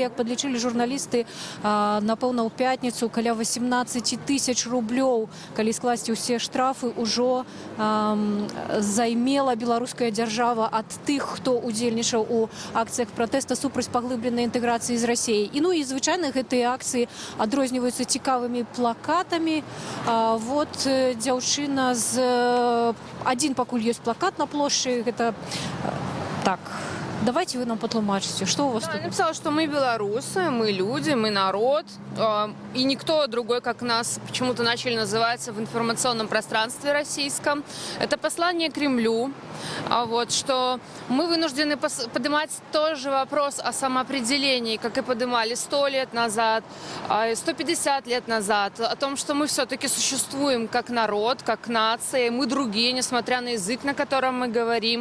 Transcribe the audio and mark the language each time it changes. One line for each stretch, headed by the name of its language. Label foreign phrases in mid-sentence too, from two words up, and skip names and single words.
Belarusian: Як падлічылі журналісты, напэўна, ў пятніцу каля 18 тысяч рублёў, калі скласці ўсе штрафы, ужо займела беларуская дзяржава ад тых, хто удзельнічаў у акцыях пратэста супраць паглыбленай інтэграцыі з Расіяй. І, ну, і звычайна гэтыя акцыі адрозніваюцца цікавымі плакатамі. Вот дзяўчына з... Адзін пакуль ёсць плакат на плошчы, гэта... Так...
Russian: Давайте вы нам потлумачите, что у вас тут? Я написала, что мы белорусы, мы люди, мы народ, и никто другой, как нас почему-то начали называться в информационном пространстве российском. Это послание Кремлю, вот, что мы вынуждены поднимать тоже вопрос о самоопределении, как и поднимали 100 лет назад, 150 лет назад, о том, что мы все-таки существуем как народ, как нация, мы другие, несмотря на язык, на котором мы говорим.